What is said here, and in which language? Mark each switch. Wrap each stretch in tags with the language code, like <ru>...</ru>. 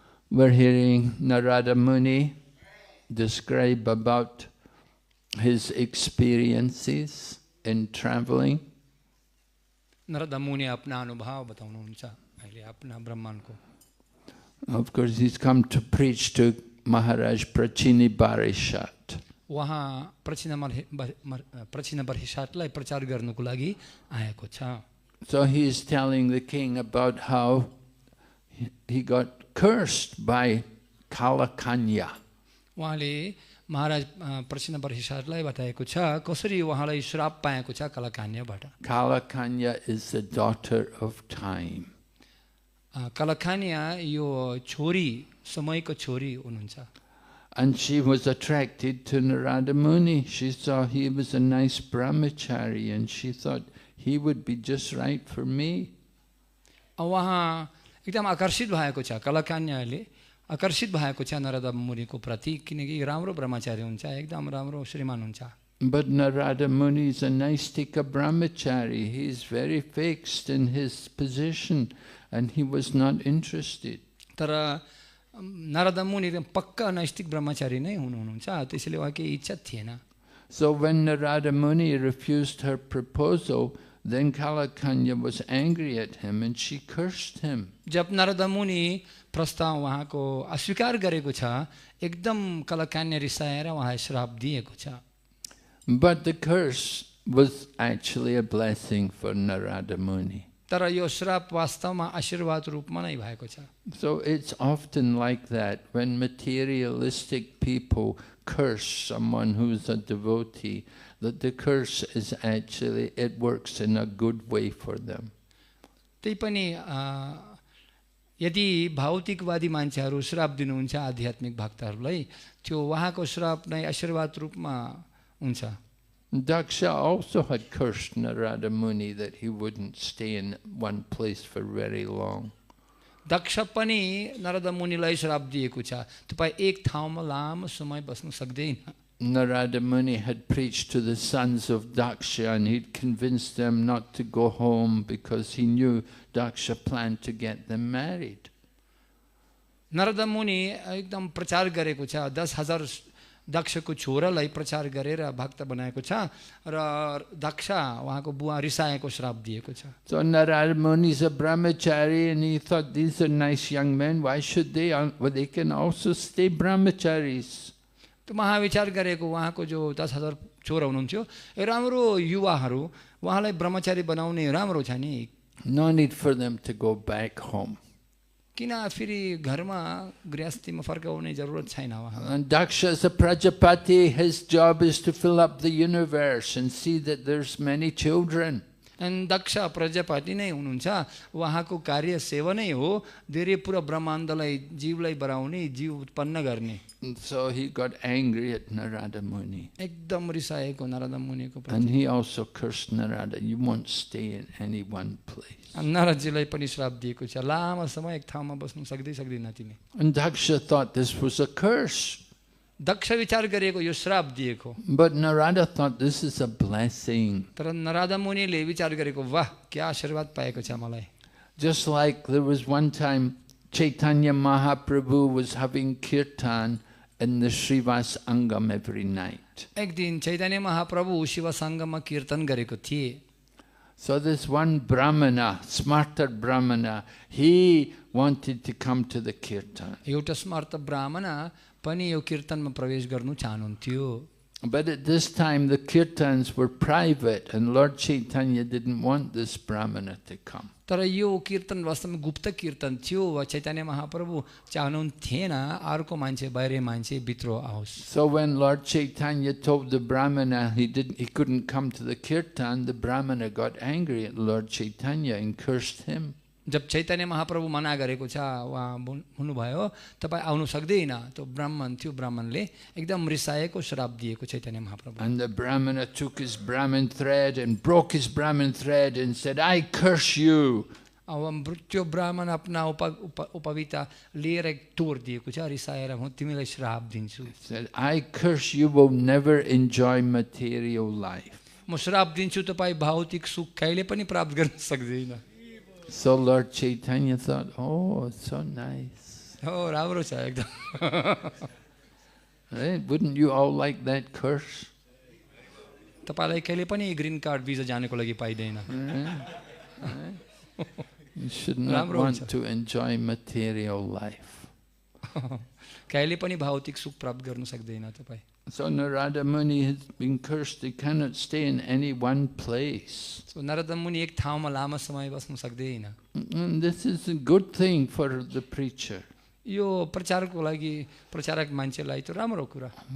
<en>We're hearing Narada Muni describe about his experiences in traveling.</en> <ne>Narad मुनि अपना अनुभव बताउनुहुन्छ अहिले अपना ब्रह्माण्ड को.</ne> <en>Of course, he's come to preach to Maharaj Prachini Barishat.</en> <ne>वहाँ प्रचिन बर्हिसाटलाई प्रचार गर्नको लागि आएको छ.</ne> <en>So he is telling the king about how he got cursed by Kalakanya.</en> <ne>उहाँले महाराज प्रचिन बर्हिसाटलाई बताएको छ कसरी उहाँलाई श्राप पाएको छ कलाकान्यबाट.</ne> <en>Kalakanya is the daughter of time.</en> <ne>कलाकान्या यो छोरी समयको छोरी हुनुहुन्छ.</ne> <en>And she was attracted to Narada Muni. She saw he was a nice brahmachari and she thought he would be just right for me.</en> <ne>उहाँ एकदम आकर्षित भएको छ. कलाकान्याले आकर्षित भएको छ नारद मुनिको प्रति किनकि राम्रो ब्रह्मचारी हुन्छ, एकदम राम्रो श्रीमान हुन्छ.</ne> <en>But Narada Muni is a Naistika brahmachari. He is very fixed in his position and he was not interested.</en> <ne>तर नारद मुनि पक्का नैष्ठिक ब्रह्मचारी नै हुनुहुन्छ, त्यसैले उहाँको इच्छा थिएन.</ne> <en>So when Narada Muni refused her proposal, then Kalakanya was angry at him and she cursed him.</en> <ne>जब नारद मुनि प्रस्ताव उहाँको अस्वीकार गरेको छ, एकदम कलाकान्या रिसाएर उहाँ श्राप दिएको छ.</ne> <en>But the curse was actually a blessing for Narada Muni.</en> <ne>तर यो श्राप वास्तवमा आशीर्वाद रूपमा नै भएको छ.</ne> <en>So it's often like that when materialistic people curse someone who's a devotee, that the curse is actually, it works in a good way for them.</en> <ne>त्यही पनि यदि भौतिकवादी मान्छेहरू श्राप दिनुहुन्छ आध्यात्मिक भक्तहरूलाई, त्यो उहाँको श्राप नै आशीर्वाद रूपमा हुन्छ.</ne> <en>Daksha also had cursed Narada Muni that he wouldn't stay in one place for very long.</en> <ne>दक्ष पनि नारद मुनिलाई श्राप दिएको छ, तपाई एक ठाउँमा लामो समय बस्न सक्दैन.</ne> <en>Narada Muni had preached to the sons of Daksha and he'd convinced them not to go home because he knew Daksha planned to get them married.</en> <ne>Narad मुनि एकदम प्रचार गरेको छ, 10,000 दक्षको छोरालाई प्रचार गरेर भक्त बनाएको छ र दक्ष उहाँको बुवा रिसाएको श्राप दिएको छ.</ne> <en>So Narada Muni is a brahmachari and he thought these are nice young men, why should they? Well, they can also stay brahmacharis.</en> <ne>त्यो महाविचार गरेको उहाँको जो 10,000 छोरा हुनुहुन्थ्यो, राम्रो युवाहरू, उहाँलाई ब्रह्मचारी बनाउने राम्रो छ नि,</ne> <en>No need for them to go back home.</en> <ne>किन फेरि घरमा गृहस्थीमा फर्काउने जरुरत छैन उहाँ।</ne> <en>And Daksha as a Prajapati, his job is to fill up the universe and see that there's many children.</en> <ne>अनि दक्ष प्रजापति नै हुनुहुन्छ, उहाँको कार्य सेवा नै हो धेरै पुरा ब्रह्माण्डलाई जीवलाई बढाउने, जीव उत्पन्न गर्ने।</ne> <en>And so he got angry at Narada Muni.</en> <ne>एकदम रिसाएको नारद मुनिको प्रति।</ne> <en>And he also cursed Narada, you won't stay in any one place.</en> <ne>नारदजीलाई पनि श्राप दिएको छ, लामो समय एक ठाउँमा बस्नु सक्दैन तिमी।</ne> <en>And Daksha thought this was a curse.</en> <ne>दक्ष विचार गरेको यो श्राप दिएको।</ne> <en>But Narada thought this is a blessing.</en> <ne>तर नारद मुनिले विचार गरेको वाह क्या आशीर्वाद पाएको छ मलाई।</ne> <en>Just like there was one time Chaitanya Mahaprabhu was having kirtan in the Srivas Angam every night.</en> <ne>एक दिन चैतन्य महाप्रभु शिव सङ्गममा कीर्तन गरेको थिए।</ne> <en>So this one Brahmana, smarter Brahmana, he wanted to come to the kirtan.</en> <ne>एउटा स्मार्त ब्राह्मण पनि यो कीर्तनमा प्रवेश गर्नु चाहनुहुन्थ्यो।</ne> <en>But at this time the kirtans were private and Lord Chaitanya didn't want this Brahmana to come.</en> <ne>तर यो कीर्तन वास्तवमा गुप्त कीर्तन थियो वा चैतन्य महाप्रभु चाहनुहुन्थेन अर्को मान्छे बाहिर मान्छे भित्र आओस्।</ne> <en>So when Lord Chaitanya told the Brahmana he couldn't come to the kirtan, the Brahmana got angry at Lord Chaitanya and cursed him.</en> <ne>जब चैतन्य महाप्रभु मना गरेको छ उहाँ हुनुभयो तपाईँ आउनु सक्दैन, त्यो ब्राह्मण थियो, ब्राह्मणले एकदम रिसाएको श्राप दिएको Chaitanya Mahaprabhu.</ne> <en>And the Brahmana took his Brahmin thread and broke his Brahmin thread and said, I curse you.</en> <ne>अब त्यो ब्राह्मण आफ्ना उपविता लिएर एक तोड दिएको छ, रिसाएर म तिमीलाई श्राप दिन्छु।</ne> <en>Said, I curse you will never enjoy material life.</en> <ne>म श्राप दिन्छु तपाईँ भौतिक सुख कहिले पनि प्राप्त गर्न सक्दैन।</ne> <en>So Lord Chaitanya thought, oh, it's so nice.</en> <ne>हो राम्रो छ एकदम।</ne> <en>Right? Wouldn't you all like that curse?</en> <ne>तपाईलाई कहिले पनि ग्रीन कार्ड भिजा जानको लागि पाइदैन।</ne> <en>You should not want to enjoy material life.</en> <ne>कहिले पनि भौतिक सुख प्राप्त गर्न सक्दैन तपाईँ।</ne> <en>So Narada Muni has been cursed. He cannot stay in any one place.</en> <ne>So Narad मुनि एक ठाउँमा लामो समय बस्न सक्दैन।</ne> <en>And this is a good thing for the preacher.</en> <ne>यो प्रचारको लागि प्रचारक मान्छेलाई त राम्रो कुरा।</ne>